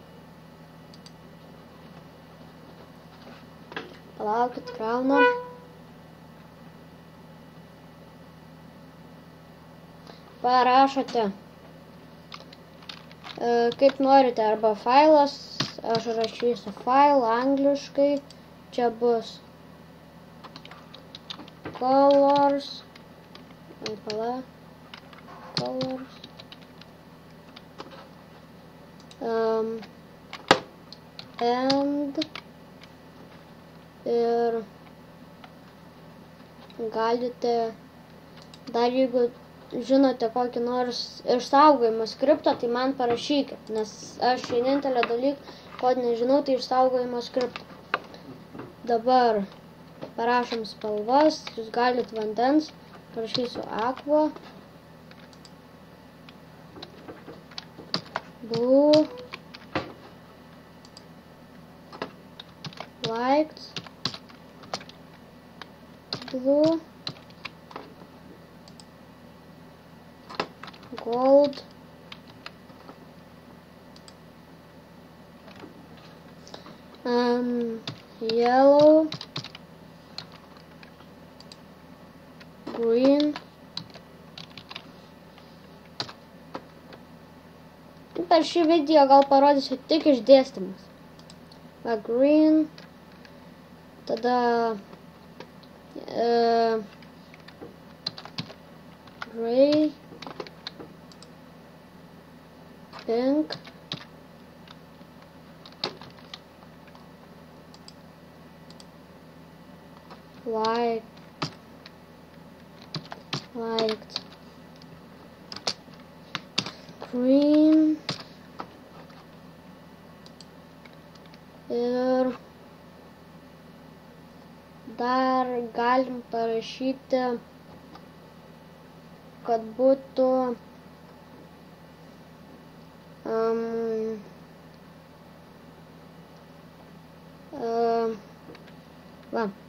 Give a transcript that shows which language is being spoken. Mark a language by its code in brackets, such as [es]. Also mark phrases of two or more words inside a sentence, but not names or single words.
[lt] Palaukit, krauna. Parašote, kaip norite, arba failas, aš rašysiu file angliškai, čia bus [en] colors, colors, and [lt] ir galite dar, jeigu žinote kokį nors išsaugojimo skriptą, tai man parašykit, nes aš vienintelį dalyką, ko nežinau, tai išsaugojimo skriptą. Dabar parašom spalvas, jūs galit vandens, parašysiu aqua, [en] blue, light blue, gold, yellow, green. [lt] Per šį video gal parodysiu tik išdėstymus. Va, green, tada [en] gray, pink, white, green [lt] ir dar galim parašyti, kad būtų va,